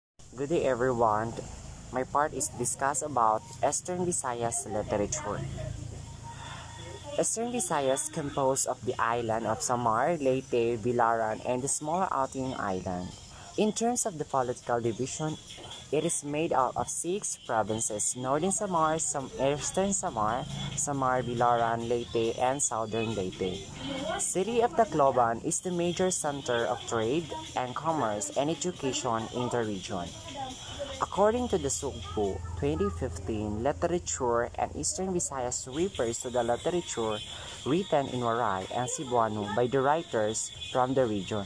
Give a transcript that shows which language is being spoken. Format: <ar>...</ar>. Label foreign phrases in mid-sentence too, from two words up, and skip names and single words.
<en>Good day everyone. My part is discuss about Eastern Visayas literature. Eastern Visayas composed of the island of Samar, Leyte, Bilaran, and the smaller outlying island. In terms of the political division, it is made out of 6 provinces: Northern Samar, Eastern Samar, Samar, Bilaran, Leyte, and Southern Leyte. City of Tacloban is the major center of trade and commerce and education in the region. According to the Sugpo 2015 literature, and Eastern Visayas refers to the literature written in Waray and Cebuano by the writers from the region.</en>